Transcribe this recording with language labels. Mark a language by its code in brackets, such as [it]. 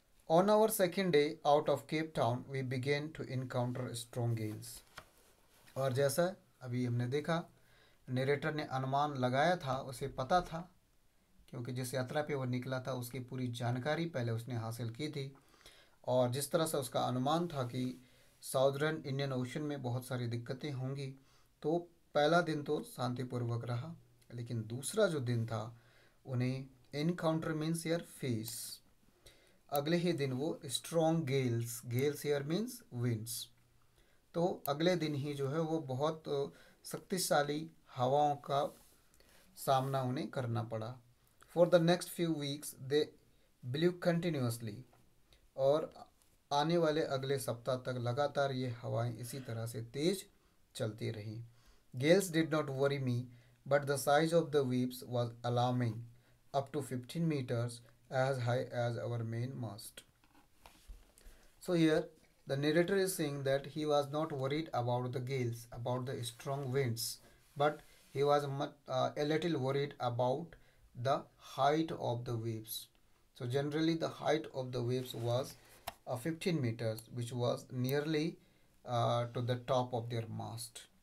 [en] On our second day out of Cape Town, we began to encounter strong gales. [hi] और जैसा अभी हमने देखा, नरेटर ने अनुमान लगाया था, उसे पता था, क्योंकि जिस यात्रा पे वो निकला था उसकी पूरी जानकारी पहले उसने हासिल की थी। और जिस तरह से उसका अनुमान था कि साउदर्न इंडियन ओशन में बहुत सारी दिक्कतें होंगी, तो पहला दिन तो शांतिपूर्वक रहा। लेकिन दूसरा जो दिन था, उन्हें [en] encounter means [hi] यार फेस, अगले ही दिन वो strong Gales, [en] gales here means winds, [hi] तो अगले दिन ही जो है वो बहुत शक्तिशाली हवाओं का सामना उन्हें करना पड़ा। [en] for the next few weeks they blew continuously, [hi] और आने वाले अगले सप्ताह तक लगातार ये हवाएं इसी तरह से तेज चलती रहीं। [en] Gales did not worry me, but the size of the waves was alarming, up to 15 meters, as high as our main mast. So here the narrator is saying that he was not worried about the gales, about the strong winds, but he was a little worried about the height of the waves. So generally the height of the waves was 15 meters, which was nearly to the top of their mast.